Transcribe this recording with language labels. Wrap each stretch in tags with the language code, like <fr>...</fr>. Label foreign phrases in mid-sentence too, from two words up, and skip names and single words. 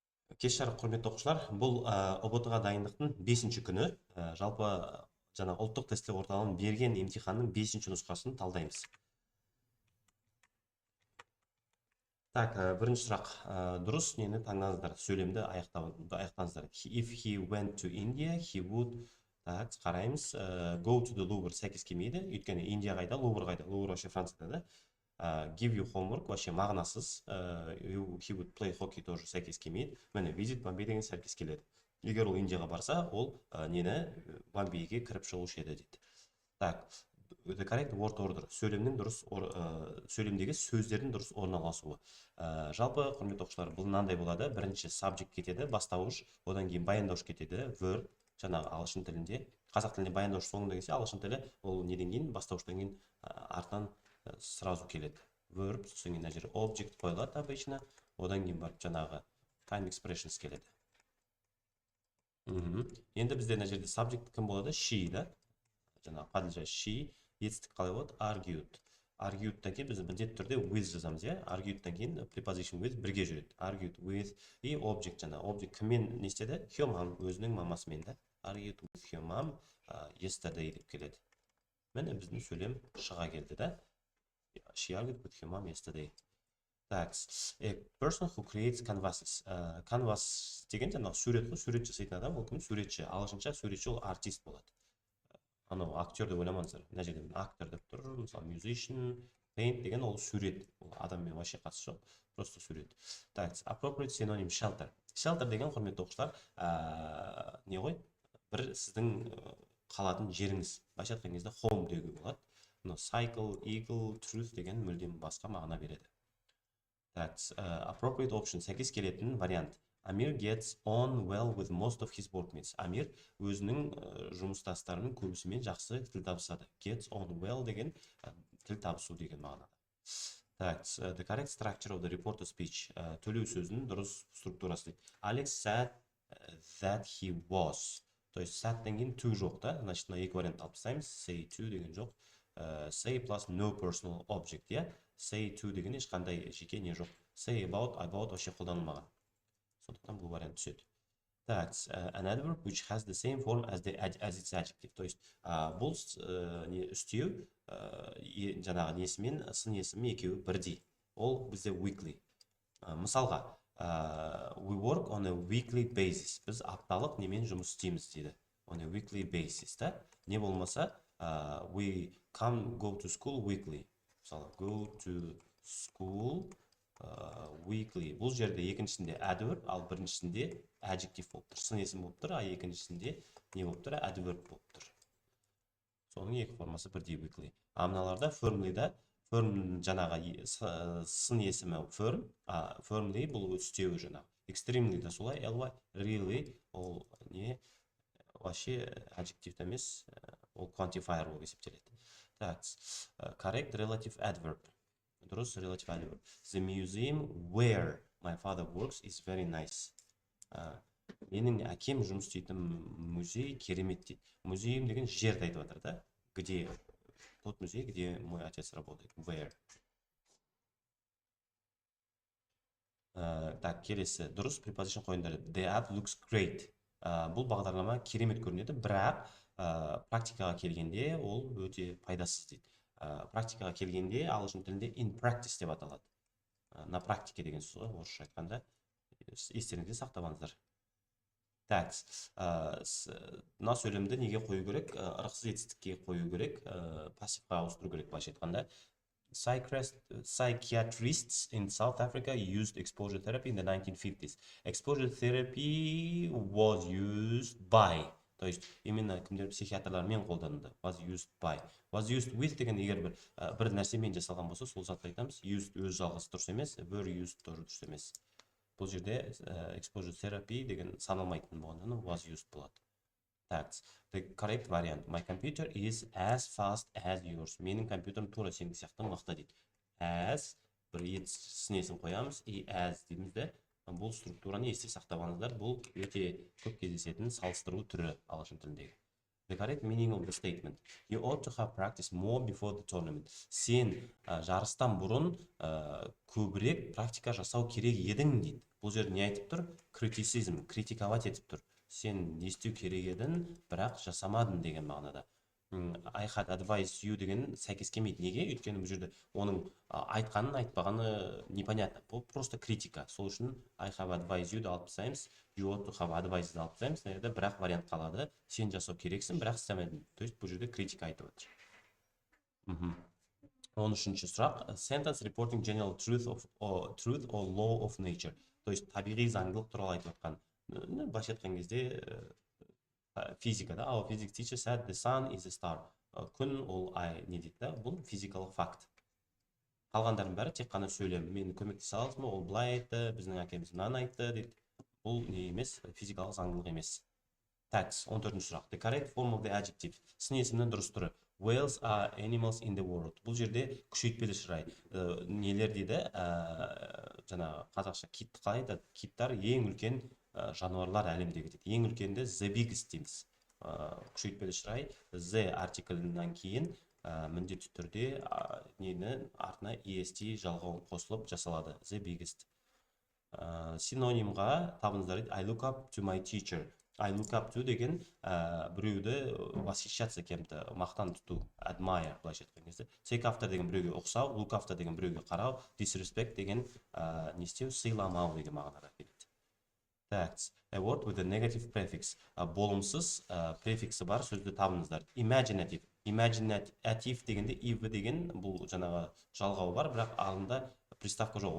<kk>Кеш жарық құрметті оқушылар, бұл ұбт-ға дайындықтың 5-ші күні. Жалпы жаңа ұлттық тестілеу орталығының берген емтиханның 5-ші нұсқасын талдаймыз. Так, бірінші сұрақ. Дұрыс нені таңдаңыздар? Сөйлемді аяқтаңыздар.</kk> <en>If he went to India, he would.</en> <kk>Так, қараймыз.</kk> <en>Go to the Louvre</en> <kk>сәйкес келмейді. Өйткені Индия қайда, Louvre қайда? Louvre вообще Францияда.</kk> <en>Give you homework вообще мағынасыз. He would play hockey</en> <kk>тоже сәйкес келмейді. Міне,</kk> <en>visit Bombay</en> <kk>деген сәйкес келеді. Егер ол Индияға барса, ол нені Бомбейге кіріп шығушы еді дейді. Так,</kk> <en>the correct word order.</en> <kk>Сөйлемнің дұрыс сөйлемдегі сөздердің дұрыс орналасуы. Жалпы құрметті оқушылар, бұл мынандай болады. Бірінші subject кетеді, бастауыш, одан кейін баяндауыш кетеді, verb, жаңағы ағылшын тілінде. Қазақ тілінде баяндауыш соңында келсе, ағылшын тілі ол неден кейін, бастауыштан кейін артынан сразу келеді. Verb, сосын кейін мына object қойылады обычно, одан кейін барып жаңағы</kk> <en>time expressions</en> <kk>келеді. Енді бізде мына жерде subject кім болады? She, да? Жаңағы паділжа she, етістік қалай болады? Argued. Argued'тан кейін біз міндетті түрде with жазамыз, иә? Argued'тан кейін</kk> <en>preposition with</en> <kk>бірге жүреді.</kk> <en>Argued with и object жаңа.</en> <kk>Object кіммен не істеді?</kk> <en>Her mom,</en> <kk>өзінің мамасымен, да?</kk> <en>Argued with her mom yesterday</en> <kk>деп келеді. Міне біздің сөйлем шыға келді, да?</kk> <en>She argued with her mom yesterday. Так, a person who creates canvases.</en> <kk>Canvas деген жаңағы сурет қой, сурет жасайтын адам, ол кім? Суретші. Ағылшынша суретші ол артист болады. Анау актер деп ойламаңыздар. Мына жерде актер деп тұр, мысалы musician, paint деген ол сурет. Ол адаммен вообще қатысы жоқ, просто сурет. Так,</kk> <en>appropriate synonym shelter.</en> <kk>Shelter деген құрметті оқушылар, не ғой? Бір сіздің қалатын жеріңіз. Былайша айтқан кезде home деуге болады.</kk> <en>Cycle, eagle, truth</en> <kk>деген мүлдем басқа мағына береді. Так,</kk> <en>appropriate option</en> <kk>сәйкес келетін вариант.</kk> <en>Amir gets on well with most of his workmates.</en> <kk>Амир өзінің жұмыстастарының көбісімен жақсы тіл табысады.</kk> <en>Gets on well</en> <kk>деген тіл табысу деген мағынада. Так,</kk> <en>the correct structure of the reporter speech.</en> <kk>Төлеу сөзінің дұрыс структурасы.</kk> <en>Alex said that he was.</en> <ru>То есть</ru> <kk>saidтен кейін to жоқ, да? Значит, мына екі вариант алып тастаймыз.</kk> <en>Say to</en> <kk>деген жоқ.</kk> <en>Say plus no personal object, иә? Say to</en> <kk>деген ешқандай жеке не жоқ.</kk> <en>Say about вообще қолданылмаған.</en> <kk>Сондықтан бұл вариант түседі. Так,</kk> <en>an adverb which has the same form as its adjective.</en> <ru>То есть,</ru> <kk>бұл үстеу жаңағы несімен, сын есімі екеуі бірдей. Ол бізде weekly. Мысалға,</kk> <en>we work on a weekly basis.</en> <kk>Біз апталық немен жұмыс істейміз дейді.</kk> <en>On a weekly basis,</en> <kk>да? Не болмаса,</kk> <en>we go to school weekly. Мысалы, go to school weekly.</en> <kk>Бұл жерде екіншісінде adverb, ал біріншісінде adjective болып тұр. Сын есім болып тұр, а екіншісінде не болып тұр? Adverb болып тұр. Соның екі формасы бірдей weekly. Мыналарда firmly'да firm жаңағы сын есімі firm, firmly бұл үстеуі жаңағы. Extremely да солай, ly, really ол не вообще adjective емес, ол quantifier болып есептеледі.</kk> <en>Так, correct relative adverb. Дұрыс relative adverb. The museum where my father works is very nice.</en> <kk>Менің әкем жұмыс істейтін музей керемет дейді. Музейм деген жерді айтып жатыр, да?</kk> <ru>Где? Тот музей, где мой отец работает.</ru> <en>Where? Так,</en> <kk>келесі. Дұрыс preposition қойыңдар.</kk> <en>The app looks great.</en> <kk>Бұл бағдарлама керемет көрінеді, бірақ практикаға келгенде ол өте пайдасыз дейді. Практикаға келгенде ағылшын тілінде</kk> <en>in practice</en> <kk>деп аталады.</kk> <ru>На практике</ru> <kk>деген сөз ғой, орысша айтқанда. Естеріңізде сақтап Так, мына сөйлемді неге қою керек? Ырықсыз етістікке қою керек, пассивқа ауыстыру керек, былайша айтқанда.</kk> <en>Psychiatrists in South Africa used exposure therapy in the 1950s. Exposure therapy was used by.</en> <ru>То есть, именно</ru> <kk>кімдер психиатрлармен қолданылды.</kk> <en>Was used by. Was used with</en> <kk>деген егер бір нәрсемен жасалған болса, сол затты айтамыз. Used өз жалғасы дұрыс емес,</kk> <en>were used</en> <kk>тоже дұрыс емес. Бұл жерде</kk> <en>exposure therapy</en> <kk>деген саналмайтын болғаннан</kk> <en>was used</en> <kk>болады. Так,</kk> <en>the correct variant. My computer is as fast as yours.</en> <kk>Менің компьютерім тура сенің сияқты мықты дейді. As бір сын есім қоямыз, и as дейміз де. Бұл структураны есте сақтап алыңыздар. Бұл өте көп кездесетін салыстыру түрі ағылшын тіліндегі.</kk> <en>The correct meaning of the statement. You ought to have practiced more before the tournament.</en> <kk>Сен жарыстан бұрын көбірек практика жасау керек едің дейді. Бұл жерде не айтып тұр? Критицизм, критиковать етіп тұр. Сен не істеу керек едің, бірақ жасамадың деген мағынада.</kk> <en>I had advised you</en> <kk>деген сәйкес келмейді. Неге? Өйткені бұл жерде оның айтқанын айтпағаны непонятно. Бұл просто критика. Сол үшін</kk> <en>I have advised you'ды</en> <kk>алып тастаймыз.</kk> <en>You ought to have advised</en> <kk>алып тастаймыз. Мына бірақ вариант қалады. Сен жасау керексің, бірақ істемедің. То есть бұл жерде критика айтып отыр. 13-ші сұрақ.</kk> <en>Sentence reporting general truth or law of nature.</en> <kk>То есть табиғи заңдылық туралы айтып отқан. Былайша айтқан кезде физикада,</kk> <en>our physics teacher said the sun is a star.</en> <kk>Күн ол ай не дейді да? Бұл физикалық факт. Қалғандардың бәрі тек қана сөйлем. Мені көмектесе аласыз ба? Ол былай айтты, біздің әкеміз мынаны айтты дейді. Бұл не емес, физикалық заңдылық емес. Tax, 14-ші сұрақ.</kk> <en>The correct form of the adjective.</en> <kk>Сын есімнің дұрыс түрі.</kk> <en>Whales are animals in the world.</en> <kk>Бұл жерде күшейтпелі шырай. Нелер дейді? Жаңа қазақша китті қалай айтады? Киттар ең үлкен жануарлар әлемдегі дейді. Ең үлкенді</kk> <en>the biggest</en> <kk>дейміз. Күшейтпелі шырай the артиклінен кейін міндетті түрде нені артына est жалғау қосылып жасалады.</kk> <en>The biggest.</en> <kk>Синонимға табыңыздар дейді.</kk> <en>I look up to my teacher. I look up to</en> <kk>деген біреуді</kk> <ru>восхищаться кем-то,</ru> <kk>мақтан тұту, admire, былайша айтқан кезде.</kk> <en>Take after</en> <kk>деген біреуге ұқсау,</kk> <en>look after</en> <kk>деген біреуге қарау, disrespect деген не істеу, сыйламау деген мағынада келеді.</kk> <en>That's a word with a negative prefix.</en> <kk>Болымсыз префиксі бар сөзді табыңыздар. Imaginative. Imaginative дегенде if деген бұл жаңағы жалғау бар, бірақ алдында приставка жоқ.</kk>